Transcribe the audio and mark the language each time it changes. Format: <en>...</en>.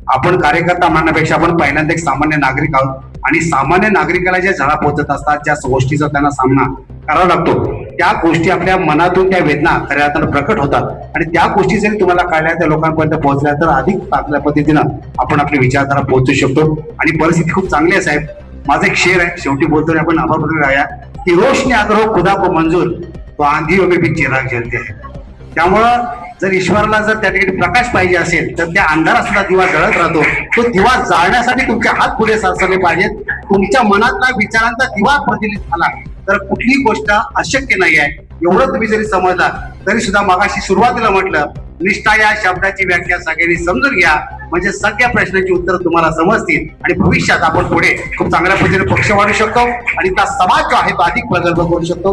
<mr>आपण कार्यकर्ता मानण्यापेक्षा आपण पहिल्यांदा एक सामान्य नागरिक आहोत आणि सामान्य नागरिकाला ज्या झळा पोहोचत असतात, ज्या गोष्टीचा त्यांना सामना करावा लागतो, त्या गोष्टी आपल्या मनातून त्या वेदना खऱ्या अर्थानं प्रकट होतात आणि त्या गोष्टी जरी तुम्हाला कळल्या, त्या लोकांपर्यंत पोहोचल्या तर अधिक चांगल्या पद्धतीनं आपण आपली विचारधारा पोहोचू शकतो. आणि परिस्थिती खूप चांगली आहे साहेब. माझा एक शेर आहे, शेवटी बोलतो आपण आभार प्रकट राहूया की</mr> <hi>रोशनी अगर हो खुदा को मंजूर तो आंधियों में भी चिराग जलते हैं.</hi> <mr>त्यामुळं जर ईश्वराला जर त्या ठिकाणी प्रकाश पाहिजे असेल तर त्या अंधारात सुद्धा दिवा जळत राहतो. तो दिवा जाळण्यासाठी तुमचे हात पुढे सरसरले पाहिजेत. तुमच्या मनातला विचारांचा दिवा प्रज्वलित झाला तर कुठलीही गोष्ट अशक्य नाही आहे. एवढं तुम्ही जरी समजला तरी सुद्धा मगाशी सुरुवातीला म्हटलं, निष्ठा या शब्दाची व्याख्या सगळ्यांनी समजून घ्या, म्हणजे सगळ्या प्रश्नांची उत्तर तुम्हाला समजतील आणि भविष्यात आपण पुढे खूप चांगल्या पद्धतीने पक्ष वाढू शकतो आणि त्या समाज जो आहे तो अधिक प्रगल्भ करू शकतो.</mr>